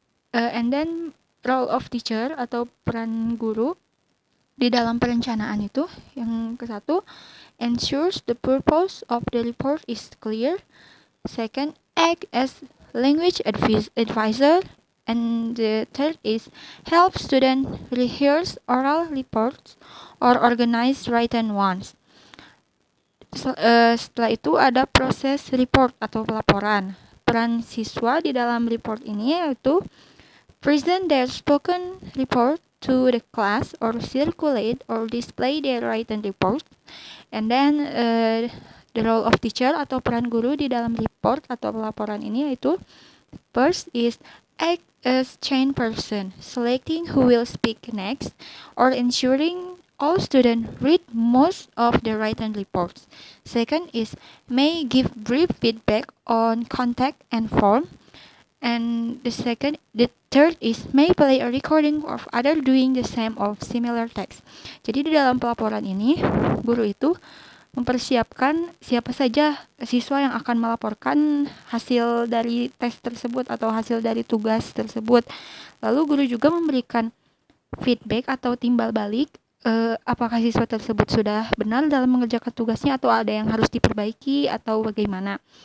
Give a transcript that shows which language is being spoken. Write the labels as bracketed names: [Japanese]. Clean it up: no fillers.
[English] And then role of teacher [Indonesian] atau peran guru di dalam perencanaan itu yang ke-1, [English] ensures the purpose of the report is clear. Second, act as language advisor. And the third is help student rehearse oral reports or organize written ones. [Indonesian] Setelah itu ada proses report atau pelaporan. Peran siswa di dalam report ini yaitu [English] present their spoken report to the class or circulate or display their written report. And then the role of teacher [Indonesian] atau peran guru di dalam report atau pelaporan ini yaitu [English] first is act as chain person, selecting who will speak next or ensuring all students read most of the written reports. Second is may give brief feedback on content and form. And the third is may play a recording of other doing the same of similar text. [Indonesian] Jadi di dalam pelaporan ini, guru itu mempersiapkan siapa saja siswa yang akan melaporkan hasil dari tes tersebut atau hasil dari tugas tersebut. Lalu guru juga memberikan feedback atau timbal balik apakah siswa tersebut sudah benar dalam mengerjakan tugasnya atau ada yang harus diperbaiki atau bagaimana.